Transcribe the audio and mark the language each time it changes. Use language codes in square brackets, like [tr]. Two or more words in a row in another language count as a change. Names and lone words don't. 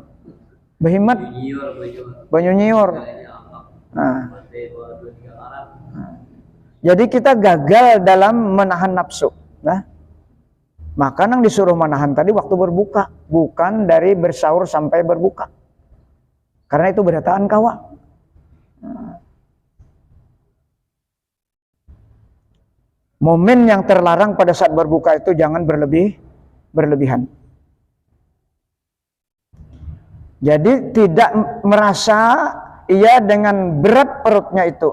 [bjn] Behimat. Banyu nyiur. Nah. [id] Jadi kita gagal dalam menahan nafsu. Nah, makanan disuruh menahan tadi waktu berbuka, bukan dari bersahur sampai berbuka. [bjn] Karena itu berataan kawa. [id] Momen yang terlarang pada saat berbuka itu jangan berlebihan. Jadi tidak merasa ia dengan berat perutnya itu.